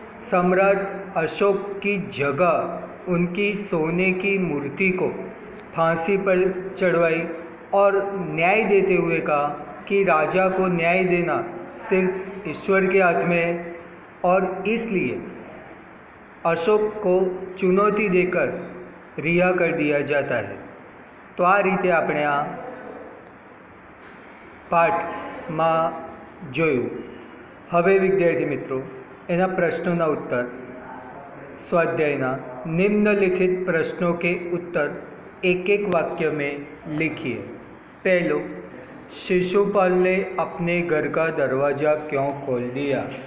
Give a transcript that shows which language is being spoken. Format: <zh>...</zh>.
<hi>सम्राट अशोक की जगह उनकी सोने की मूर्ति को फांसी पर चढ़वाई और न्याय देते हुए कहा कि राजा को न्याय देना सिर्फ ईश्वर के हाथ में है और इसलिए अशोक को चुनौती देकर रिहा कर दिया जाता है.</hi> <gu>तो आ रीते આપણે આ પાઠમાં જોયું. હવે વિદ્યાર્થી મિત્રો, એના પ્રશ્નોના</gu> <hi>उत्तर स्वाध्यायના निम्नलिखित प्रश्नों के उत्तर एक एक वाक्य में लिखिए. पहलो, शिशुपाल ने अपने घर का दरवाज़ा क्यों खोल दिया?</hi>